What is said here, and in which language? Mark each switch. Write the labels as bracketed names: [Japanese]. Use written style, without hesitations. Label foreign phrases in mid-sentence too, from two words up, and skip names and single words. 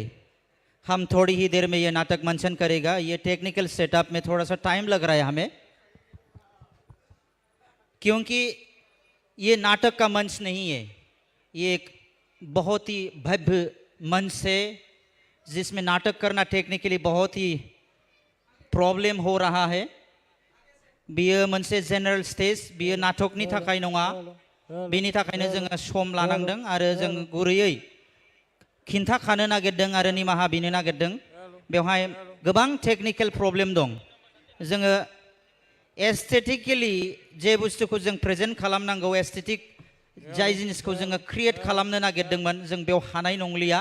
[Hindi] हम थोड़ी ही देर में ये नाटक मंचन करेगा। ये [English] technical setup [Hindi] में थोड़ा सा टाइम लग रहा है हमें, क्योंकि ये नाटक का मंच नहीं है, ये एक बहुत ही भव्य मंच है जिसमें नाटक करना टेक्निकली बहुत ही प्रॉब्लम हो रहा है। [Bodo] बियो मोनसे [English] general stage, [Bodo] बियो नाटकनि थाखाय नङा, बेनि थाखायनो जोङो सम लानांदों आरो जों गुरैयै खिन्थाखानो नागिरदों आरो निमाहा बिनो नागिरदों। बेवहाय गोबां [English] technical problem [Bodo] दं। जोङो एस्थेटिकेलि जे बुस्थुखौ जों प्रेजेन्ट खालामनांगौ, एस्थेटिक जाय जिनिसखौ जोङो क्रिएट खालामनो नागिरदोंमोन, जों बेयाव हानाय नंलिया।